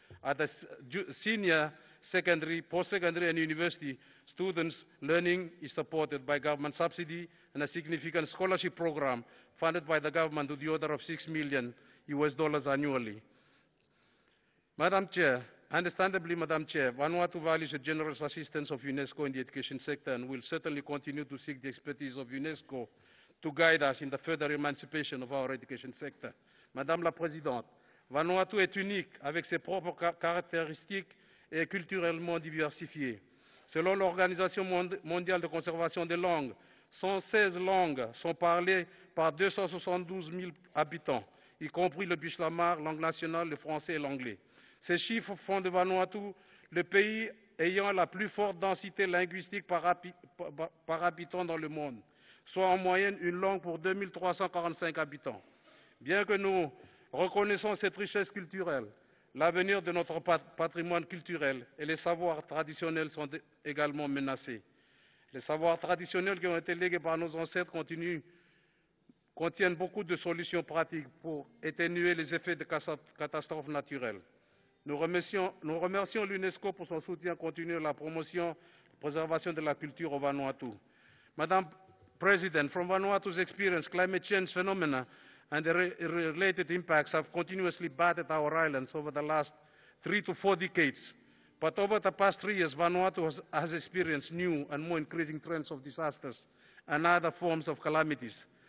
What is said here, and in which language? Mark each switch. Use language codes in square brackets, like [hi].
[en] At the senior secondary, post-secondary, and university, students' learning is supported by government subsidy and a significant scholarship program funded by the government to the order of $6 million annually. Madam Chair, understandably, Madam Chair, Vanuatu values the generous assistance of UNESCO in the education sector and will certainly continue to seek the expertise of UNESCO to guide us in the further emancipation of our education sector. [fr] Madame la Présidente, Vanuatu est unique avec ses propres caractéristiques et culturellement diversifié. Selon l'Organisation mondiale de conservation des langues, 116 langues sont parlées par 272 000 habitants. y compris le bichlamar, langue nationale, le français et l'anglais. Ces chiffres font de Vanuatu le pays ayant la plus forte densité linguistique par habitant dans le monde, soit en moyenne une langue pour 2345 habitants. Bien que nous reconnaissons cette richesse culturelle, l'avenir de notre patrimoine culturel et les savoirs traditionnels sont également menacés. Les savoirs traditionnels qui ont été légués par nos ancêtres contiennent beaucoup de solutions pratiques pour atténuer les effets de catastrophes naturelles. Nous remercions l'UNESCO pour son soutien continu à la promotion et la préservation de la culture au Vanuatu. [en] Madam President, from Vanuatu's experience, climate change phenomena and the related impacts have continuously battered our islands over the last 3 to 4 decades. But over the past 3 years, Vanuatu has experienced new and more increasing trends of disasters and other forms of calamities.